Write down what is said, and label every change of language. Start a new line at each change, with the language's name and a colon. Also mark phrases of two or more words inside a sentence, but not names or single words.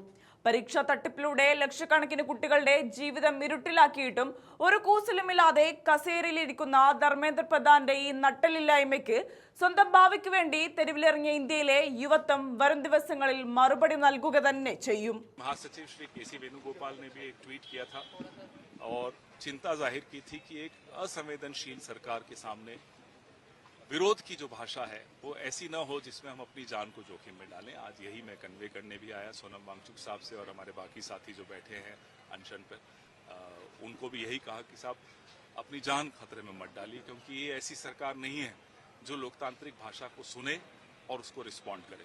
Malayalam: പരീക്ഷാ തട്ടിപ്പിലൂടെ ലക്ഷക്കണക്കിന് കുട്ടികളുടെ ജീവിതം ഇരുട്ടിലാക്കിയിട്ടും ഒരു കൂസലുമില്ലാതെ കസേരയിലിരിക്കുന്ന ധർമ്മേന്ദ്ര പ്രധാന്റെ ഈ നട്ടലില്ലായ്മയ്ക്ക് സ്വന്തം ഭാവിക്ക് വേണ്ടി തെരുവിലിറങ്ങിയ ഇന്ത്യയിലെ യുവത്വം വരും ദിവസങ്ങളിൽ മറുപടി നൽകുക തന്നെ ചെയ്യും.
Hindi: महासचिव श्री के.सी. वेणुगोपाल ने भी एक ट्वीट किया था और चिंता जाहिर की थी कि एक असंवेदनशील सरकार के सामने विरोध की जो भाषा है वो ऐसी न हो जिसमें हम अपनी जान को जोखिम में डालें। आज यही मैं कन्वे करने भी आया सोनम वांगचुक साहब से और हमारे बाकी साथी जो बैठे हैं अनशन पर, उनको भी यही कहा कि साहब अपनी जान खतरे में मत डालिए, क्योंकि ये ऐसी सरकार नहीं है जो लोकतांत्रिक भाषा को सुने और उसको रिस्पॉन्ड करे।